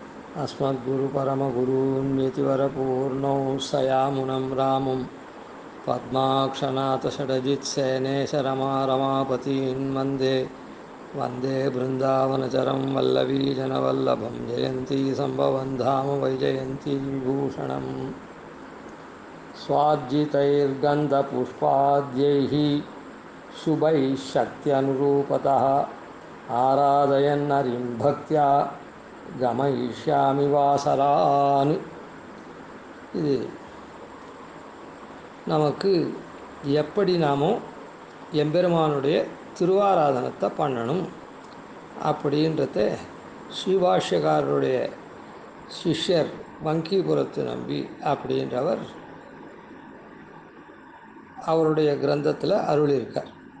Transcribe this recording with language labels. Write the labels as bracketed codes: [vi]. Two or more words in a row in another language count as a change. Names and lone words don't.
[sa] अस्मद्गुरुपरमगुरून्यतिवरपूर्णौ सयामुनं रामं पद्माक्षनाथषडजित्सेनेशरमारमापतीन् वन्दे वन्दे बृन्दावनचरं वल्लवीजनवल्लभं जयन्ती सम्भवं धाम वैजयन्ती विभूषणम् स्वार्जितैर्गन्धपुष्पाद्यैः शुभैः शक्त्यनुरूपतः आराधयन्नरिं भक्त्या गमयिष्यामि वासरान्. [ta] இது நமக்கு எப்படி நாமோ எம்பெருமானுடைய திருவாராதனத்தை பண்ணணும் அப்படின்றத ஸ்ரீபாஷ்யக்காரருடைய சிஷ்யர் வங்கீபுரத்து நம்பி அப்படின்றவர் அவருடைய கிரந்தத்தில் அருளியிருக்கார்.